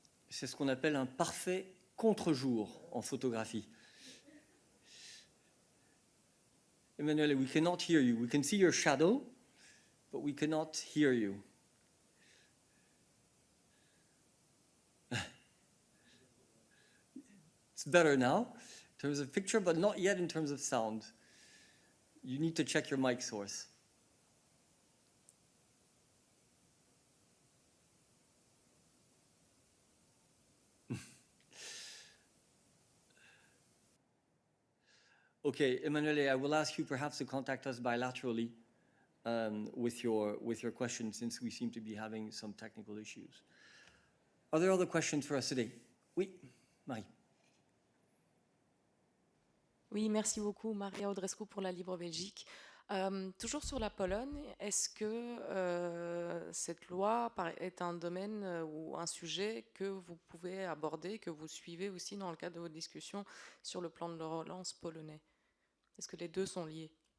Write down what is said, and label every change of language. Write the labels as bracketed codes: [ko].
[fr] C'est ce qu'on appelle un parfait contre-jour en photographie. [en] Emanuele, we cannot hear you. We can see your shadow, but we cannot hear you. It's better now in terms of picture, but not yet in terms of sound. You need to check your mic source. Okay, Emanuele, I will ask you perhaps to contact us bilaterally with your question, since we seem to be having some technical issues. Are there other questions for us today? [fr] Oui, Marie. Oui, merci beaucoup, Maria Audrescu pour la Libre Belgique. Toujours sur la Pologne, est-ce que cette loi est un domaine ou un sujet que vous pouvez aborder, que vous suivez aussi dans le cadre de vos discussions sur le plan de relance polonais? Est-ce que les deux sont liés?